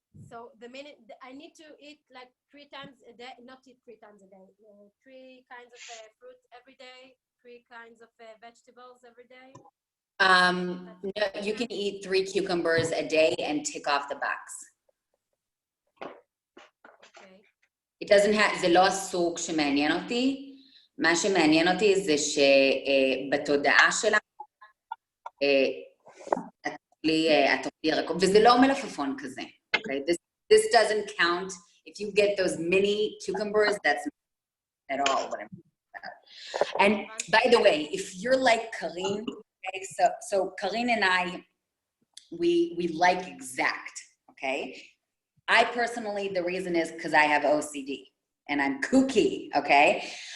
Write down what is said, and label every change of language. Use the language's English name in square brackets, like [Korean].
[English] So the minute I need to eat like 3 times a day, not eat 3 times a day, 3 kinds of fruit every day, 3 kinds of vegetables every day. No, you can eat 3 cucumbers a day and tick off the box. Okay. It doesn't have, [Hebrew] זה לא הסוג שמעניין אותי. מה שמעניין אותי זה שבתודעה שלה, את אוכלי ירקות, וזה לא מלפפון כזה. [English] Okay, this doesn't count. If you get those mini cucumbers, that's not at all what I'm talking about. And by the way, if you're like Karine, okay, so Karine and I, we like exact, okay? I personally, the reason is because I have OCD and I'm kooky, okay?